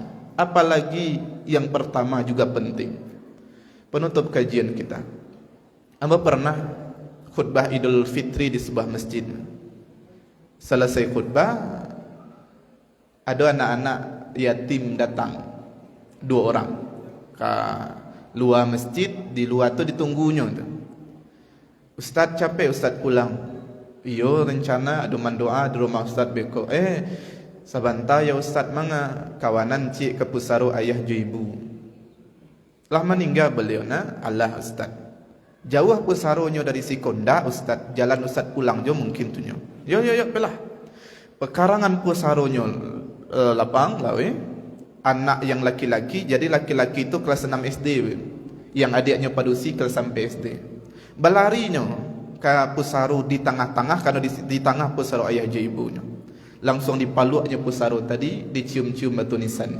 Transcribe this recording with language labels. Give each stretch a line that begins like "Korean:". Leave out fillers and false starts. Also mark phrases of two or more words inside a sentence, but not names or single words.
Indonesian: Apalagi yang pertama juga penting. Penutup kajian kita, Amba pernah khutbah Idul Fitri di sebuah masjid. Selesai khutbah, ada anak-anak yatim datang, 2 orang ke luar masjid.
Minangkabau: Di luar tu ditunggunya tu. Ustaz capek, Ustaz pulang. Iyo rencana ada mandoa di rumah Ustaz beko. Sabanta ya Ustaz manga kawanan cik ke pusaro ayah ju ibu. Lah meninggal beliau na. Allah Ustaz. Jauh pusaronya dari Sikonda Ustaz. Jalan Ustaz pulang jo mungkin tu nyo. Yo pelah. Pekarangan pusaronya lapang lawe.
Indonesian: Anak yang laki-laki, jadi laki-laki itu kelas 6 SD, yang adiknya padusi kelas sampai SD.
Minangkabau: Belarinya ke pusaro di tengah-tengah, karena di tengah pusaro ayah je ibunya. Langsung dipaluknya pusaro tadi, dicium-cium batu nisannya.